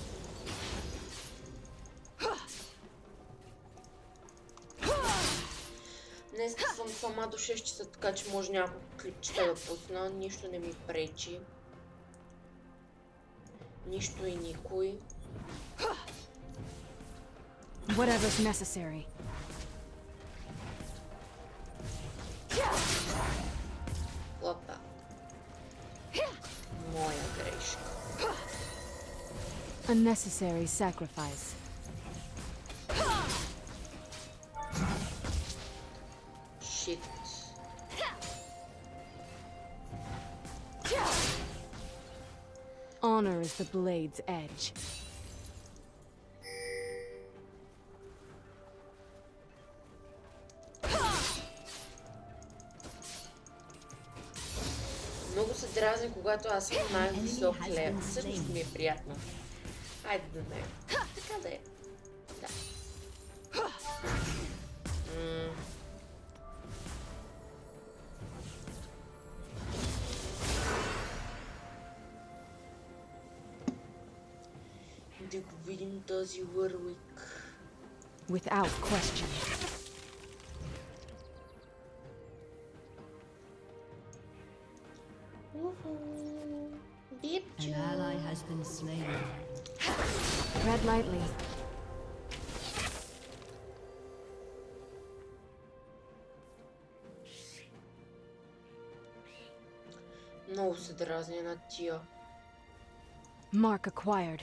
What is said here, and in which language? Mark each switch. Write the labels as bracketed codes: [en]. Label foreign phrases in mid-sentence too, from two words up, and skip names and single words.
[bg] Днес съм сама до 6 часа, така че може няколко клипчета да пусна. Нищо не ми пречи. Нищо и никой. [en] Whatever's necessary. [bg] Опа. Моя грешка. [en] A necessary sacrifice. Shit. Honor is the blade's edge. [bg] Много се дразни, когато аз съм най-висок лев. Всъщност ми е приятно. Хайде да не. Така да е. Да. Да го видим този Уървик. [en] Without question. An ally has been slain. Tread lightly. [bg] Много се дразня на тия. [en] Mark acquired.